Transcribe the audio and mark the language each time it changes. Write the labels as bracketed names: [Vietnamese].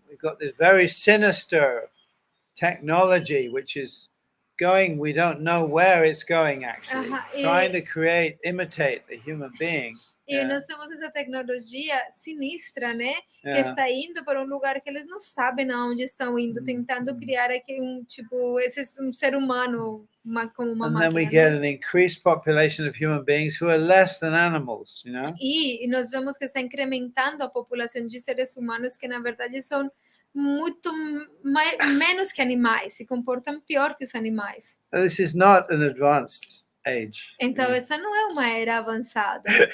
[English] We've got this very sinister technology, which is going, we don't know where it's going actually, trying to imitate the human being. [Portuguese] E nós temos essa tecnologia sinistra, né? Que está indo para um lugar que eles não sabem aonde estão indo, tentando criar aqui um ser humano como uma máquina. [English] And then we get an increased population of human beings who are less than animals, [Portuguese] E nós vemos que está incrementando a população de seres humanos que na verdade são muito menos que animais, se comportam pior que os animais. [English] This is not an advanced age. [Portuguese] Então essa não é uma era avançada.